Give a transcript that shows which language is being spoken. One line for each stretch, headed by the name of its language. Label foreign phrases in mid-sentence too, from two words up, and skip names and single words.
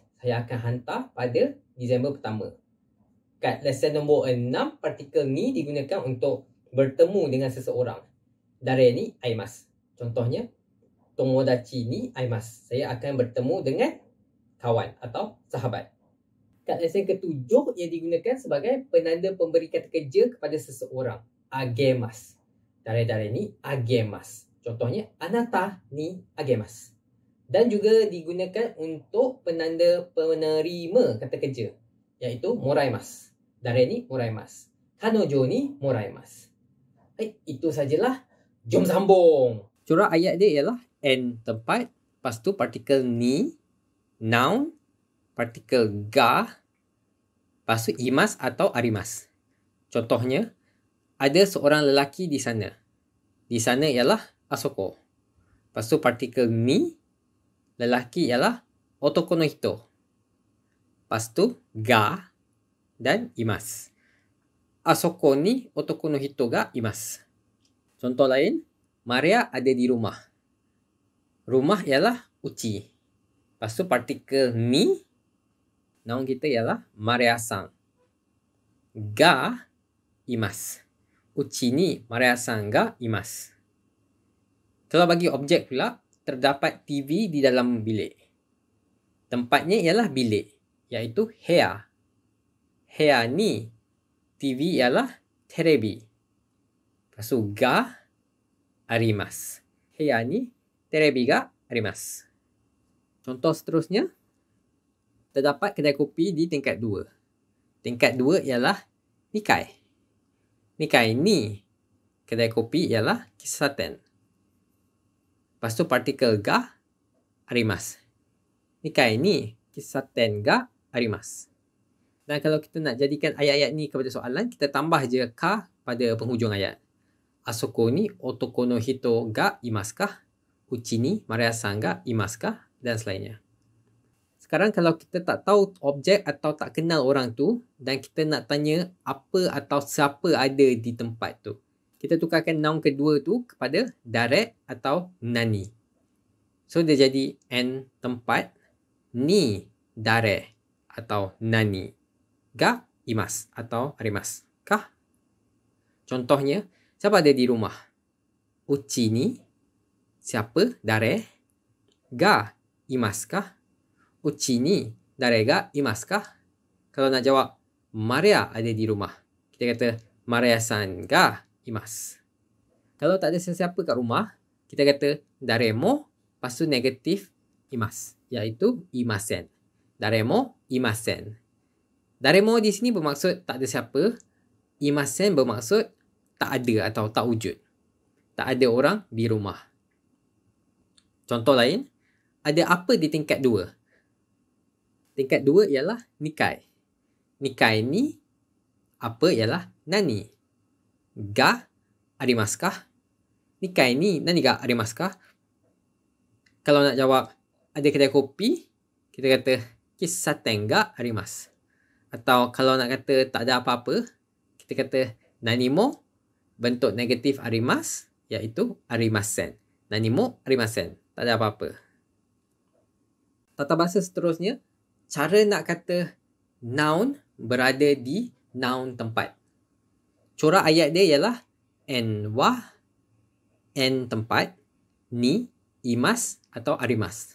Malay: Saya akan hantar pada Disember pertama. Kat lesen nombor 6, partikel ni digunakan untuk bertemu dengan seseorang.
Japanese: 誰に会います.
Malay: Contohnya,
Japanese: 友達に会います.
Malay: Saya akan bertemu dengan kawan atau sahabat. Kat lesen ke-7, ia digunakan sebagai penanda pemberi kata kerja kepada seseorang.
Japanese: あげます。誰々にあげます.
Malay: Contohnya,
Japanese: あなたにあげます.
Malay: Dan juga digunakan untuk penanda penerima kata kerja, iaitu moraimasu.
Japanese: 誰にもらいます。彼女にもらいます.
Malay: Baik, itu sajalah. Jom sambung. Corak ayat dia ialah n tempat, lepas tu partikel ni, noun, partikel ga, lepas tu imas atau arimas. Contohnya, ada seorang lelaki di sana. Di sana ialah asoko. Lepas tu partikel ni, lelaki ialah
Japanese: 男の人.
Malay: Lepas tu ga dan imas.
Japanese: あそこに男の人がいます.
Malay: Contoh lain, Maria ada di rumah. Rumah ialah uchi. Lepas tu partikel ni, noun kita ialah Maria-san.
Japanese: がいます。家にマリアさんがいます.
Malay: Kalau bagi objek pula, terdapat TV di dalam bilik. Tempatnya ialah bilik, iaitu heya.
Japanese: 部屋に,
Malay: TV ialah terebi. Lepas tu
Japanese: があります. 部屋にテレビがあります.
Malay: Contoh seterusnya, terdapat kedai kopi di tingkat 2. Tingkat 2 ialah nikai.
Japanese: 二階に,
Malay: kedai kopi ialah kissaten. Lepas tu partikel
Japanese: があります. 二階に喫茶店があります.
Malay: Dan kalau kita nak jadikan ayat-ayat ni kepada soalan, kita tambah je ka pada penghujung ayat.
Japanese: あそこに男の人がいますか? 家にマリアさんがいますか? Dan selainnya.
Malay: Sekarang kalau kita tak tahu objek atau tak kenal orang tu dan kita nak tanya apa atau siapa ada di tempat tu, kita tukarkan noun kedua tu kepada dare atau nani. So dia jadi n tempat,
Japanese: に誰
Malay: atau
Japanese: 何がいます
Malay: atau
Japanese: ありますか?
Malay: Contohnya, siapa ada di rumah?
Japanese: 家に siapa? 誰がいますか? 家に誰がいますか?
Malay: Kalau nak jawab Maria ada di rumah, kita kata
Japanese: マリアさんがいます.
Malay: Kalau tak ada sesiapa kat rumah, kita kata daremo, lepas tu negatif imasu, iaitu imasen.
Japanese: 誰もいません.
Malay: Daremo di sini bermaksud tak ada siapa. Imasen bermaksud tak ada atau tak wujud. Tak ada orang di rumah. Contoh lain, ada apa di tingkat 2? Tingkat 2 ialah nikai.
Japanese: 二階に
Malay: apa ialah nani.
Japanese: がありますか? 二階に何がありますか?
Malay: Kalau nak jawab ada kedai kopi, kita kata
Japanese: 喫茶店があります.
Malay: Atau kalau nak kata tak ada apa-apa, kita kata nanimo, bentuk negatif arimasu, iaitu arimasen.
Japanese: 何もありません.
Malay: Tak ada apa-apa. Tata bahasa seterusnya, cara nak kata noun berada di noun tempat. Corak ayat dia ialah en wa, en tempat, ni, imas atau arimas.